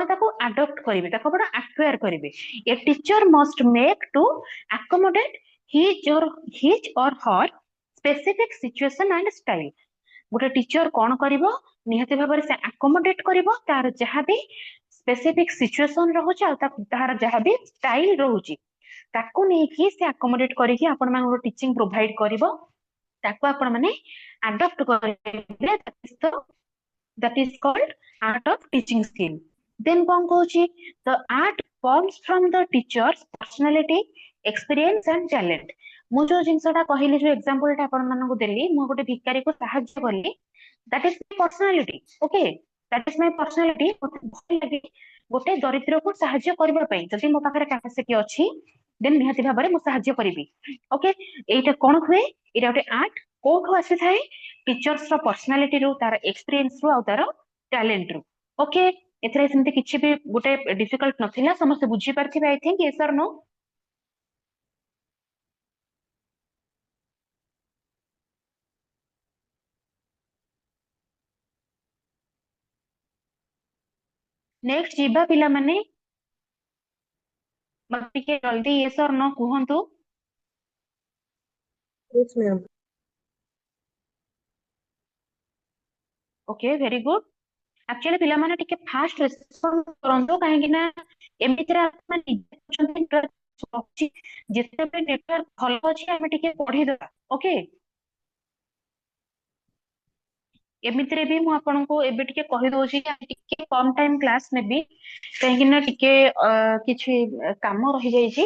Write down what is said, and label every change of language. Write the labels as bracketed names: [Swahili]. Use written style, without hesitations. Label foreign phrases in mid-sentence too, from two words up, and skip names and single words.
[Odia] ତାକୁ ଆଡପ୍ଟ କରିବେ ତାକୁ ଆପଣ ଆକ୍ୱାର କରିବେ [English] a teacher must make to accommodate his or her specific situation and style [Odia] ଗୋଟେ ଟିଚର କଣ କରିବ ନିହାତି ଭାବରେ ସେ ଆକୋମୋଡେଟ କରିବ ତାର ଯାହାବି [English] specific situation [Odia] ରହୁଛି ଆଉ ତାହାର ଯାହାବି ଷ୍ଟାଇଲ ରହୁଛି ତାକୁ ନେଇକି ସେ ଆକୋମୋଡେଟ କରିକି ଆପଣ ମାନଙ୍କୁ [English] teaching provide [Odia] କରିବ ତାକୁ ଆପଣ ମାନେ ଆଡପ୍ଟ କରିବେ [English] that is called art of teaching skill then [Odia] କଣ କହୁଛି [English] the art comes from the teacher's personality experience and talent [Odia] ମୁଁ ଯୋଉ ଜିନିଷଟା କହିଲି ଯୋଉ ଏକ୍ସାମ୍ପଲ ଟା ଆପଣ ମାନଙ୍କୁ ଦେଲି ମୁଁ ଗୋଟେ ଭିକାରୀକୁ ସାହାଯ୍ୟ କଲି [English] that is my personality. Okay, that is my personality. [Odia] ମତେ ଭଲ ଲାଗେ ଗୋଟେ ଦରିଦ୍ରକୁ ସାହାଯ୍ୟ କରିବା ପାଇଁ। ଯଦି ମୋ ପାଖରେ capacity ଅଛି then ନିହାତି ଭାବରେ ମୁଁ ସାହାଯ୍ୟ କରିବି। ଓକେ, ଏଇଟା କଣ ହୁଏ? ଏଇଟା ଗୋଟେ ଆର୍ଟ କୋଉଠୁ ଆସିଥାଏ? ଟିଚର୍ସ ର ପର୍ସନାଲିଟି ରୁ, ତାର ଏକ୍ସପିରିଏନ୍ସ ରୁ, ଆଉ ତାର ଟ୍ୟାଲେଣ୍ଟ ରୁ। ଓକେ, ଏଥିରେ ସେମିତି କିଛି ବି ଗୋଟେ ଡିଫିକଲ୍ଟ ନଥିଲା, ସମସ୍ତେ ବୁଝିପାରିଥିବେ [English] I think, yes or no? [Odia] ନେକ୍ସଟ ଯିବା ପିଲାମାନେ, ମତେ ଟିକେ ଜଲ୍ଦି [English] yes or no [Odia] କୁହନ୍ତୁ। [English] Yes, ma'am. okay, very good. [Odia] ଆକ୍ଚୁଆଲି ପିଲାମାନେ ଟିକେ [English] fast response [Odia] କରନ୍ତୁ, କାହିଁକି ନା ଏମିତିରେ ଆପଣ ନିଜେ କହୁଛନ୍ତି network ଅଛି, ଯେତେବେଳେ ନେଟୱାର୍କ ଭଲ ଅଛି ଆମେ ଟିକେ ପଢିଦବା। ଓକେ, ଏମିତିରେ ବି ମୁଁ ଆପଣଙ୍କୁ ଏବେ ଟିକେ କହିଦଉଛି କି ଆମେ ଟିକେ କମ [English] time class [Odia] ନେବି, କାହିଁକି ନା ଟିକେ କିଛି କାମ ରହିଯାଇଛି।